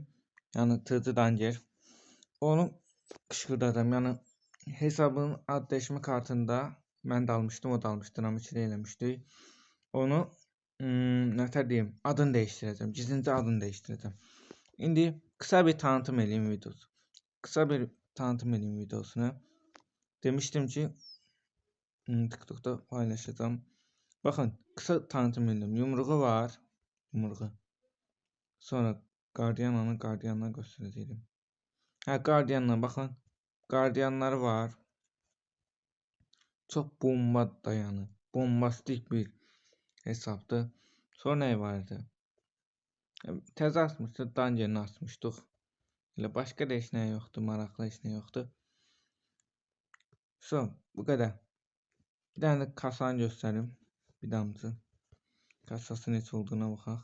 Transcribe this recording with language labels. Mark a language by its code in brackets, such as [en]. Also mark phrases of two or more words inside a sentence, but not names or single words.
[az] Yəni Tırcı Danger. Onu kışkırtacağım. Yəni hesabın ad dəyişmə kartında mən də almışdım, o da almışdı, namıçlı eləmişdik. Onu nətər deyim, adını dəyişdirəcəm. Gizlincə adını dəyişdirəcəm. [tr] İndi kısa bir tanıtım edeyim videosu. Kısa bir tanıtım edeyim videosunu. Demiştim ki TikTok'ta paylaşacağım. Bakın kısa tanıtım edeyim. Yumruğu var. Yumruğu. Sonra gardiyanlarını göstereceğim. Gardiyanlar bakın. Gardiyanları var. Çok bomba dayanı. Bombastik bir hesaptı. Sonra ne vardı? [az] Təzə açmışdı. Dungeon'ı açmışdıq. Elə başqa da heç nə yoxdur, maraqlı heç nə yoxdur. Bu qədər. Bir dənə də kasanı göstərim. Bir damcı. Kasası necə olduğuna baxaq.